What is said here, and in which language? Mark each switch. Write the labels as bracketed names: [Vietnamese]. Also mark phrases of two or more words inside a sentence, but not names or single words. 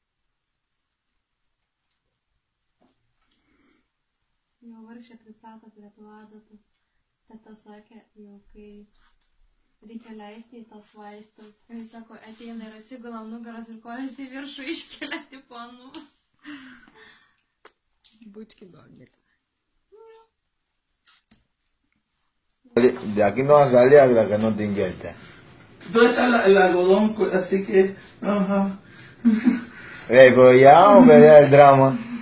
[Lithuanian] Jau vargšė priprato prie tų adatų. Teta sakė, jau kai reikia leisti į tas vaistus. Jis sako, ateina ir atsigula nugaras ir kojas į viršų iškelia tipo nu. [Russian] Будьки добры. [Spanish] De aquí no sale hasta que no te inyectes. ¿Dónde está el algodón? Así que... Ajá. Pero ya, hombre, ya el drama.